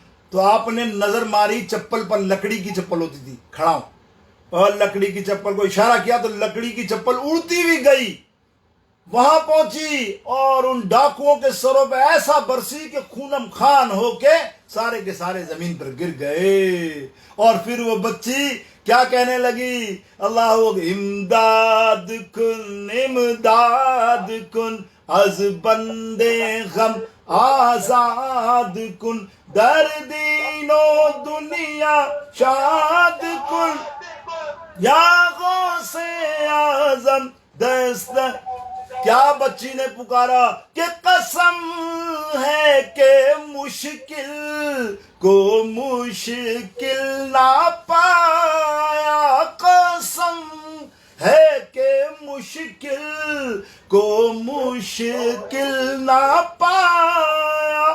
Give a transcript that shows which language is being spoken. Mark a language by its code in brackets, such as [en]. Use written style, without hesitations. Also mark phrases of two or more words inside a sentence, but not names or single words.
[ur] تو آپ نے نظر ماری چپل پر, لکڑی کی چپل ہوتی تھی, کھڑا ہوں, اور لکڑی کی چپل کو اشارہ کیا تو لکڑی کی چپل اڑتی ہوئی گئی, وہاں پہنچی اور ان ڈاکوؤں کے سروں پہ ایسا برسی کہ خونم خان ہو کے سارے کے سارے زمین پر گر گئے. اور پھر وہ بچی کیا کہنے لگی, [fa] اللہ امداد کن امداد کن, از بندے غم آزاد کن, در دین و دنیا شاد کن, یا غوث اعظم دست. [ur] کیا بچی نے پکارا کہ قسم ہے کہ مشکل کو مشکل نہ پایا, قسم ہے کہ مشکل کو مشکل نہ پایا.